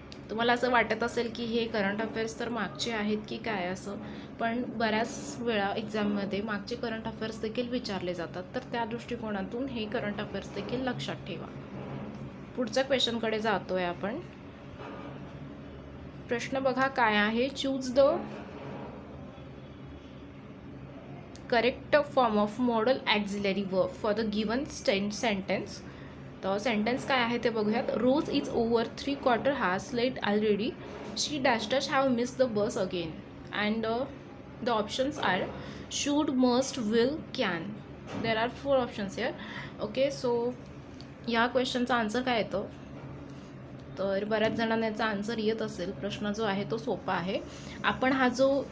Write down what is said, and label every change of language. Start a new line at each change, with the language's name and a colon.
Marathi: तुम्हाला असं वाटत असेल की हे करंट अफेअर्स तर मागचे आहेत की काय असं, पण बऱ्याच वेळा एक्झाममध्ये मागचे करंट अफेअर्स देखील विचारले जातात. तर त्या दृष्टिकोनातून हे करंट अफेअर्स देखील लक्षात ठेवा. पुढच्या क्वेश्चनकडे जातोय आपण. प्रश्न बघा काय आहे.
English: Choose the correct form of modal auxiliary verb for the given sentence.
Marathi: तर सेंटेन्स काय आहे ते बघूयात.
English: Rose is over 3/4 hours late already. She dash have miss the bus again. And the options are should, must, will, can. There are 4 options here.
Marathi: Okay, so या क्वेश्चनचा answer काय येतं तर बऱ्याच जणांना याचा आन्सर येत असेल. प्रश्न जो आहे तो सोपा आहे. आपण हा जो